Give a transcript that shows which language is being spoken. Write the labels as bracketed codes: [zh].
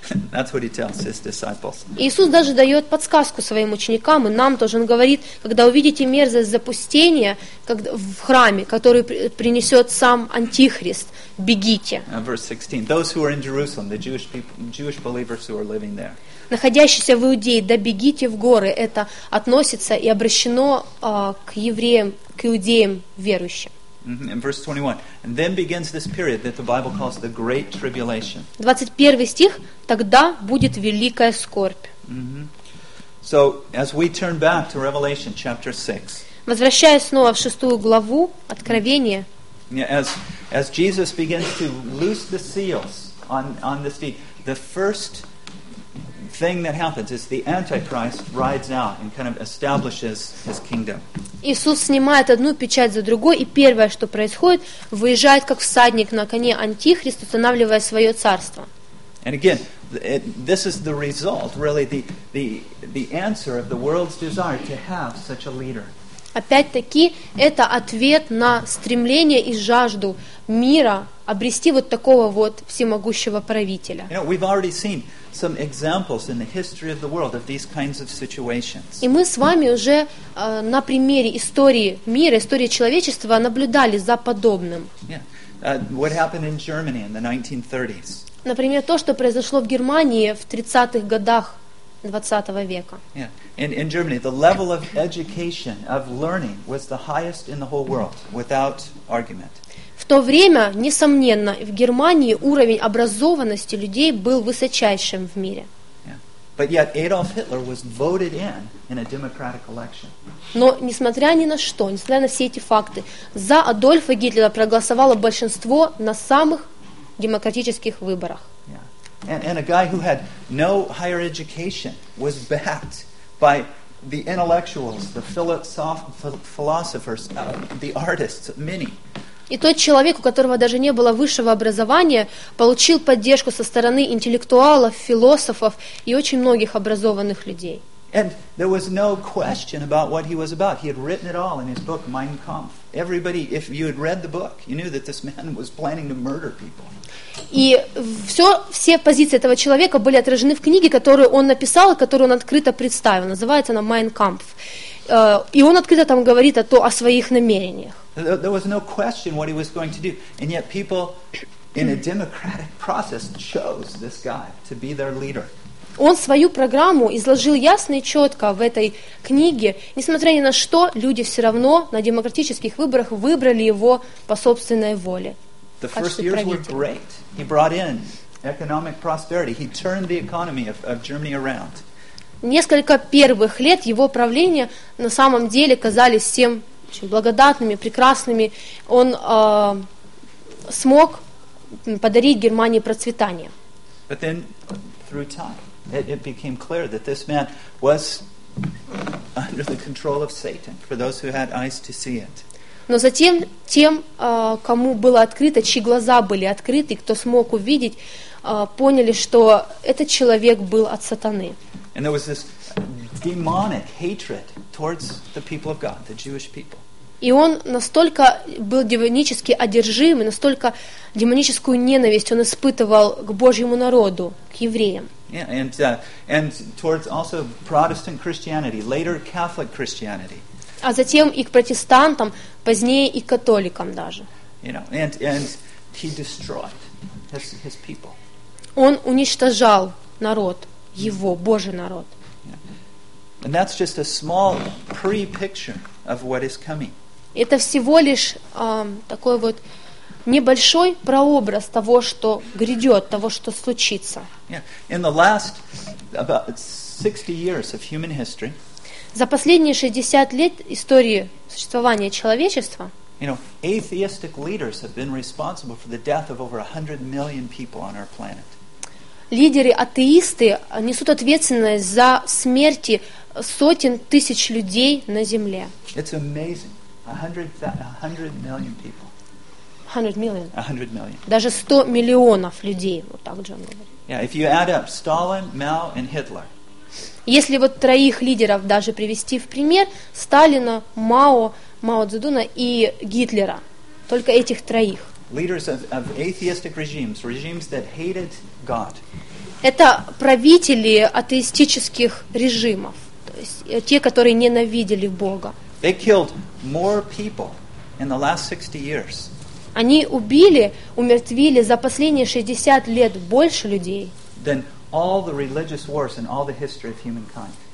[en] That's what he tells his disciples. [ru] Иисус даже дает подсказку своим ученикам и нам тоже. Он говорит, когда увидите мерзость запустения в храме, который принесет сам Антихрист, бегите. [en] Verse 16. Those who are in Jerusalem, the Jewish people, Jewish believers who are living there. [ru] Находящиеся в Иудее, да бегите в горы. Это относится и обращено к евреям, к иудеям верующим. [en] In verse 21, and then begins this period that the Bible calls the Great Tribulation. [ru] 21 стих, тогда будет великая скорбь. [en] So as we turn back to Revelation chapter 6. [ru] Возвращаясь снова в шестую главу Откровения. [en] As Jesus begins to loose the seals on this feast, the first thing that happens is the Antichrist rides out and kind of establishes his kingdom. [ru] Иисус снимает одну печать за другой, и первое, что происходит, выезжает как всадник на коне Антихрист, устанавливая свое царство. [en] And again, this is the result, really, the answer of the world's desire to have such a leader. [ru] Опять-таки, это ответ на стремление и жажду мира обрести вот такого вот всемогущего правителя. [en] You know, we've already seen some examples in the history of the world of these kinds of situations. [ru] И мы с вами уже на примере истории мира, истории человечества наблюдали за подобным. [en] Yeah. What happened in Germany in the 1930s? [ru] Например, то, что произошло в Германии в 30-х годах 20 века. [en] Yeah. In Germany, the level of education, of learning, was the highest in the whole world, without argument. [ru] В то время, несомненно, в Германии уровень образованности людей был высочайшим в мире. [en] But yet Adolf Hitler was voted in a democratic election. [ru] Но несмотря ни на что, несмотря на все эти факты, за Адольфа Гитлера проголосовало большинство на самых демократических выборах. [en] Yeah. And a guy who had no higher education was backed by the intellectuals, the philosophers, the artists, many. [ru] И тот человек, у которого даже не было высшего образования, получил поддержку со стороны интеллектуалов, философов и очень многих образованных людей. [en] And there was no question about what he was about. He had written it all in his book Mein Kampf. Everybody, if you had read the book, you knew that this man was planning to murder people. [ru] И все позиции этого человека были отражены в книге, которую он написал, которую он открыто представил. Называется она Mein Kampf. И он открыто там говорит о своих намерениях. [en] There was no question what he was going to do, and yet people in a democratic process chose this guy to be their leader. [ru] Он свою программу изложил ясно и четко в этой книге. Несмотря ни на что, люди все равно на демократических выборах выбрали его по собственной воле. [en] The first years were great. He brought in economic prosperity. He turned the economy of Germany around. [ru] Несколько первых лет его правления на самом деле казались всем очень благодатными, прекрасными. Он смог подарить Германии процветание. [en] But then, through time, it became clear that this man was under the control of Satan, for those who had eyes to see it. [ru] Но затем тем, кому было открыто, чьи глаза были открыты, кто смог увидеть, поняли, что этот человек был от сатаны. [en] And there was this demonic hatred towards the people of God, the Jewish people. [ru] И он настолько был демонически одержим, и настолько демоническую ненависть он испытывал к Божьему народу, к евреям. [en] Yeah, and towards also Protestant Christianity, later Catholic Christianity. [ru] А затем и к протестантам, позднее и к католикам даже. [en] You know, and he destroyed his people. [ru] Он уничтожал народ, его, Божий народ. [en] Yeah. And that's just a small pre-picture of what is coming. [ru] Это всего лишь такой вот небольшой прообраз того, что грядет, того, что случится. [en] Yeah. In the last about 60 years of human history, [ru] за последние 60 лет истории существования человечества, [en] you know, atheistic leaders have been responsible for the death of over 100 million people on our planet. [ru] Лидеры-атеисты несут ответственность за смерти сотен тысяч людей на Земле. [en] It's amazing. 100 million people. 100 million. 100 million. [ru] Даже 100 миллионов людей, вот так Джон говорит. [en] Yeah, if you add up Stalin, Mao, and Hitler. [ru] Если вот троих лидеров даже привести в пример, Сталина, Мао Цзэдуна и Гитлера, только этих троих. [en] Leaders of atheistic regimes, regimes that hated God. [ru] Это правители атеистических режимов, то есть те, которые ненавидели Бога. [en] They killed more people in the last 60 years. [ru] Они убили, умертвили за последние 60 лет больше людей, [en] than all the religious wars in all the history of humankind.